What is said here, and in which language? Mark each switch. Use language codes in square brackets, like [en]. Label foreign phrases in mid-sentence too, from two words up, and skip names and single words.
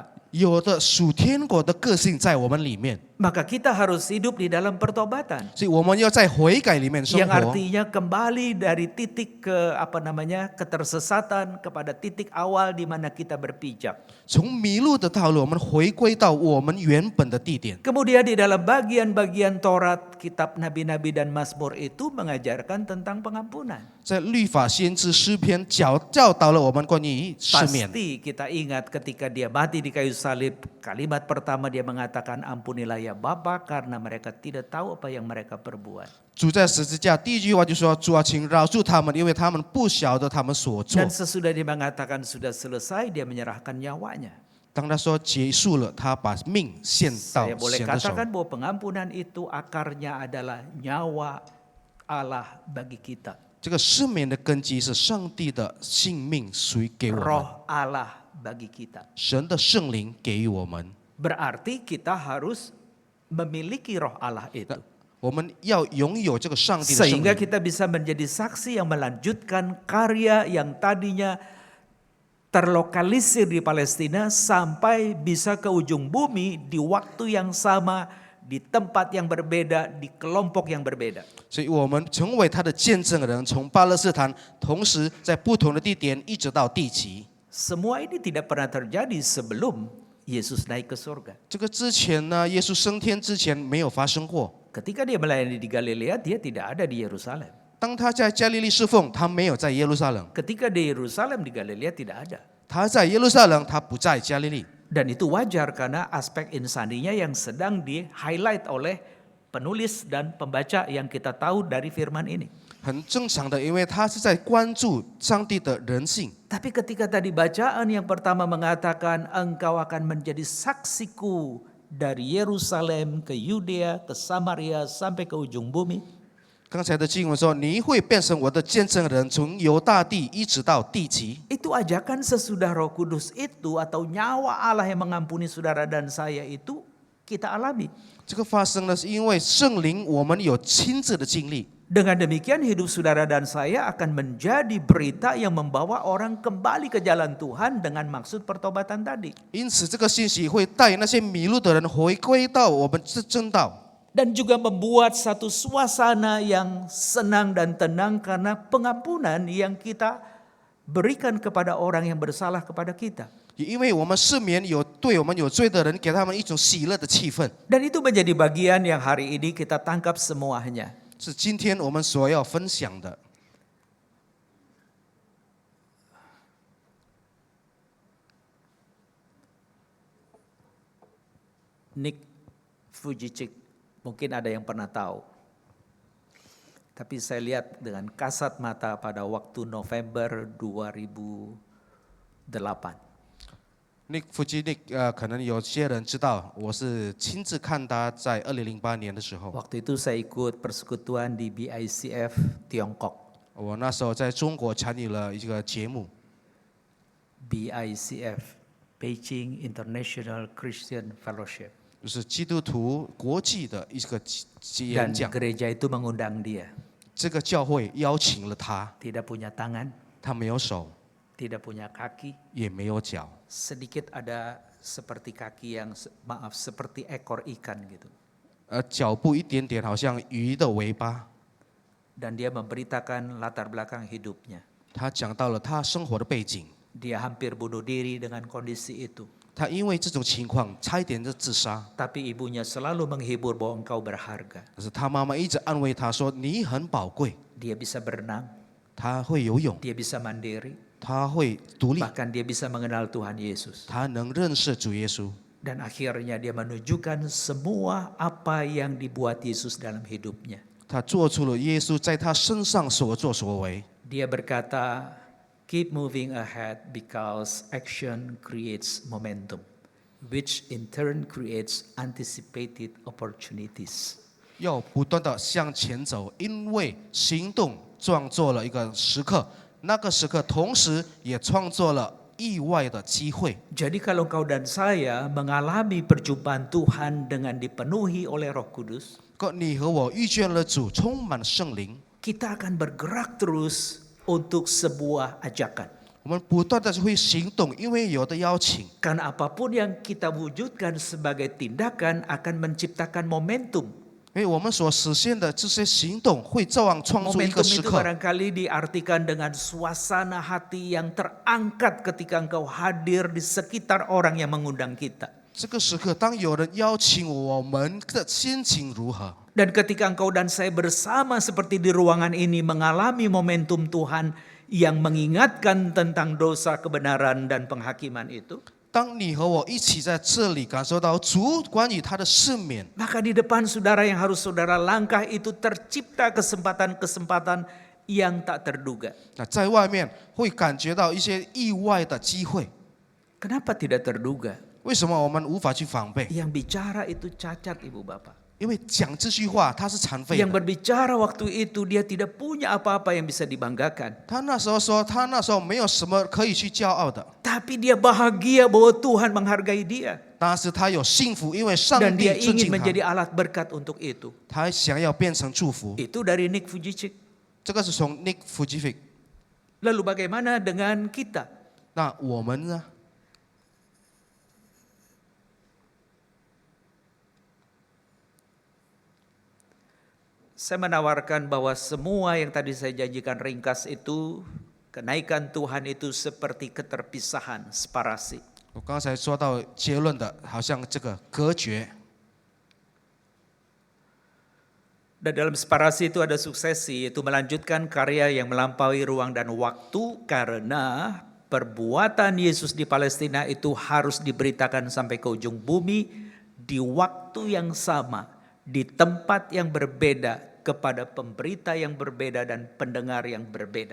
[zh] 有的属天国的个性在我们里面， [id] Maka kita harus hidup di dalam pertobatan. [zh] 所以我们要在悔改里面生 [id] Yang [zh] 活。 [id] artinya kembali dari titik ketersesatan kepada titik awal di mana kita berpijak. [zh] 从迷路的道路，我们回归到我们原本的地点。 [id] Kemudian di dalam bagian-bagian Taurat kitab nabi-nabi dan Mazmur itu mengajarkan tentang pengampunan. [zh] 在律法、先知、诗篇教导了我们关于赦免。 [id] Pasti kita ingat ketika dia mati di kayu salib, kalimat pertama dia mengatakan ampunilah ya Bapa karena mereka tidak tahu apa yang mereka perbuat. [zh] 主在十字架第一句话就说：“主啊，请饶恕他们，因为他们不晓得他们所做。 [id] Dan sesudah dia mengatakan sudah selesai, dia menyerahkan nyawanya. ” [zh] 当他说结束了，他把命献到 [id] Saya boleh [zh] 神的手。 [id] katakan bahwa pengampunan itu akarnya adalah nyawa Allah bagi kita. [zh] 这个赦免的根基是上帝的性命属于给我们， [id] Roh Allah bagi kita. [zh] 神的圣灵给予我们。 [id] Berarti kita harus memiliki roh Allah itu. [zh] 我们要拥有这个上帝的圣 [id] Sehingga [zh] 灵， [id] kita bisa menjadi saksi yang melanjutkan karya yang tadinya terlokalisir di Palestina sampai bisa ke ujung bumi di waktu yang sama, di tempat yang berbeda, di kelompok yang berbeda. [zh] 所以我们成为他的见证人，从巴勒斯坦，同时在不同的地点，一直到地极。 [id] Semua ini tidak pernah terjadi sebelum Yesus naik ke surga. [zh] 这个之前呢，耶稣升天之前没有发生过。 [id] Ketika dia melayani di Galilea, dia tidak ada di Yerusalem. [zh] 当他在加利利侍奉，他没有在耶路撒冷； [id] Ketika di Yerusalem, di Galilea tidak ada. [zh] 他在耶路撒冷，他不在加利利。 [id] Dan itu wajar karena aspek insaninya yang sedang di-highlight oleh penulis dan pembaca yang kita tahu dari firman ini. [zh] 很正常的，因为他是在关注上帝的人性。 [id] Tapi ketika tadi bacaan yang pertama mengatakan engkau akan menjadi saksiku dari Yerusalem ke Yudea, ke Samaria sampai ke ujung bumi. [zh] 刚才的经文说：“你会变成我的见证人，从犹大地一直到地极。” [id] Itu ajakan sesudah Roh Kudus itu atau nyawa Allah yang mengampuni saudara dan saya itu kita alami. [zh] 这个发生呢，是因为圣灵，我们有亲自的经历。 [id] Dengan demikian hidup saudara dan saya akan menjadi berita yang membawa orang kembali ke jalan Tuhan dengan maksud pertobatan tadi. [zh] 因此，这个信息会带那些迷路的人回归到我们这正道。 [id] Dan juga membuat satu suasana yang senang dan tenang karena pengampunan yang kita berikan kepada orang yang bersalah kepada kita. [zh] 也因为我们赦免有对我们有罪的人，给他们一种喜乐的气氛， [id] Dan itu menjadi bagian yang hari ini kita tangkap semuanya. [zh] 是今天我们所要分享的。 [id] Nick Vujicic, mungkin ada yang pernah tahu. Tapi saya lihat dengan kasat mata pada waktu November 2008. [zh] Nick Vujicic，可能有些人知道，我是亲自看他在2008年的时候， [id] Waktu itu saya ikut persekutuan di BICF Tiongkok. [zh] 我那时候在中国参与了一个节目， BICF, Beijing International Christian Fellowship. 就是基督徒国际的一个演 [id] Dan [zh] 讲。 [id] gereja itu mengundang dia. [zh] 这个教会邀请了他， [id] Tidak punya tangan, [zh] 他没有手， [id] tidak punya kaki, [zh] 也没有脚， [id] sedikit ada seperti kaki yang seperti ekor ikan gitu. [zh] 脚部一点点好像鱼的尾巴。 [id] Dan dia memberitakan latar belakang hidupnya. [zh] 他讲到了他生活的背景， [id] Dia hampir bunuh diri dengan kondisi itu. [zh] 他因为这种情况差一点就自杀， [id] Tapi ibunya selalu menghibur bahwa engkau berharga. [zh] 可是他妈妈一直安慰他说：“你很宝贵。 [id] Dia bisa berenang, ” [zh] 他会游泳， [id] dia bisa mandiri, [zh] 他会独立， [id] bahkan dia bisa mengenal Tuhan Yesus. [zh] 他能认识主耶稣。 [id] Dan akhirnya dia menunjukkan semua apa yang dibuat Yesus dalam hidupnya. [zh] 他做出了耶稣在他身上所作所为。 [id] Dia berkata, [en] keep moving ahead because action creates momentum, which in turn creates anticipated opportunities. [zh] 要不断的向前走，因为行动创作了一个时刻，那个时刻同时也创作了意外的机会。 [id] Jadi kalau kau dan saya mengalami perjumpaan Tuhan dengan dipenuhi oleh Roh Kudus, [zh] 你和我遇见了主，充满圣灵， [id] kita akan bergerak terus untuk sebuah ajakan. [zh] 我们不断的会行动，因为有的邀请。 [id] Karena apapun yang kita wujudkan sebagai tindakan akan menciptakan momentum. [zh] 因为我们所实现的这些行动，会照样创出一 [id] Momentum [zh] 个时 [id] itu [zh] 刻。 [id] barangkali diartikan dengan suasana hati yang terangkat ketika engkau hadir di sekitar orang yang mengundang kita. [zh] 这个时刻，当有人邀请我们的心情如何？ [id] Dan ketika engkau dan saya bersama seperti di ruangan ini mengalami momentum Tuhan yang mengingatkan tentang dosa, kebenaran, dan penghakiman itu, [zh] 当你和我一起在这里感受到主关于他的赦免， [id] maka di depan saudara yang harus saudara langkah itu tercipta kesempatan-kesempatan yang tak terduga. [zh] 那在外面会感觉到一些意外的机会。 [id] Kenapa tidak terduga? [zh] 为什么我们无法去防备？ [id] Yang bicara itu cacat, Ibu Bapak. [zh] 因为讲这句话他是残废 [id] Yang [zh] 的。 [id] berbicara waktu itu dia tidak punya apa-apa yang bisa dibanggakan. [zh] 他那时候说，他那时候没有什么可以去骄傲的， [id] Tapi dia bahagia bahwa Tuhan menghargai dia. [zh] 但是他有幸福，因为上 [id] Dan [zh] 帝 [id] dia [zh] 尊 [id] ingin [zh] 敬他， [id] menjadi alat berkat untuk itu. [zh] 他想要变成祝福。 [id] Itu dari Nick Fujicik. [zh] 这个是从 Nick Fujifik。 [id] Lalu bagaimana dengan kita? [zh] 那我们呢？ [id] Saya menawarkan bahwa semua yang tadi saya janjikan ringkas itu, kenaikan Tuhan itu seperti keterpisahan, separasi. [zh] 我刚才说到结论的，好像这个隔绝。 [id] Dan dalam separasi itu ada suksesi, yaitu melanjutkan karya yang melampaui ruang dan waktu, karena perbuatan Yesus di Palestina itu harus diberitakan sampai ke ujung bumi di waktu yang sama, di tempat yang berbeda, kepada pemberita yang berbeda dan pendengar yang berbeda.